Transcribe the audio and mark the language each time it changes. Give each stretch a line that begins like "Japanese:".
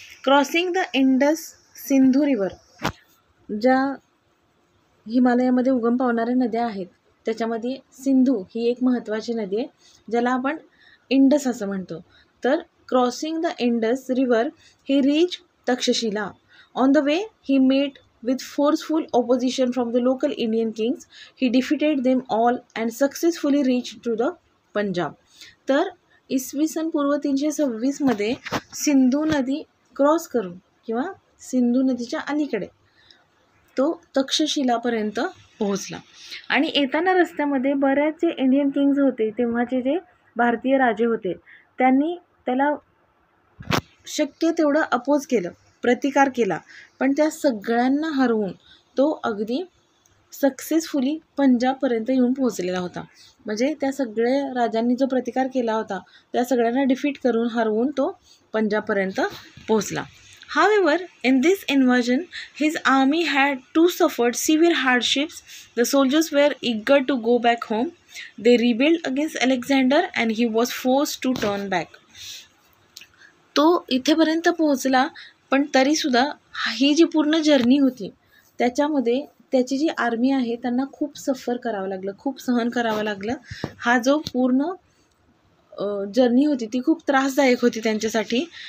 English: crossing the Indus
Marathi: Sindhu river, ज्या हिमालयामध्ये उगम पावणाऱ्या नद्या आहेत त्याच्यामध्ये सिंधू ही एक महत्त्वाची नदी आहे ज्याला आपण इंडस असं म्हणतो.
English: तर crossing the Indus river he reach Takshashila. On the way he met with forceful opposition from the local Indian kings. He defeated them all and successfully reached to the Punjab.
Marathi: तर इसवी सन पूर्व 326 मध्ये सिंधू नदी क्रॉस करून किंवा सिंधू नदीच्या अलीकडे तो तक्षशिलापर्यंत पोहोचला. आणि येताना रस्त्यामध्ये बऱ्याच जे इंडियन किंग्ज होते तेव्हाचे जे भारतीय राजे होते त्यांनी त्याला शक्य तेवढं अपोज केलं, प्रतिकार केला, पण त्या सगळ्यांना हरवून तो अगदी सक्सेसफुली पंजाबपर्यंत येऊन पोहोचलेला होता. म्हणजे त्या सगळ्या राजांनी जो प्रतिकार केला होता त्या सगळ्यांना डिफीट करून हरवून तो पंजाबपर्यंत पोहोचला.
English: However, in this invasion, his army had too suffered severe hardships. The soldiers were eager to go back home. They rebelled against Alexander and he was forced to turn back.
Marathi: तो इथेपर्यंत पोहोचला पण तरीसुद्धा ही जी पूर्ण जर्नी होती त्याच्यामध्ये त्याची जी army आहे त्यांना खूप सफर करावं लागलं, खूप सहन करावं लागलं. हा जो पूर्ण जर्नी होती ती खूप त्रासदायक होती त्यांच्यासाठी.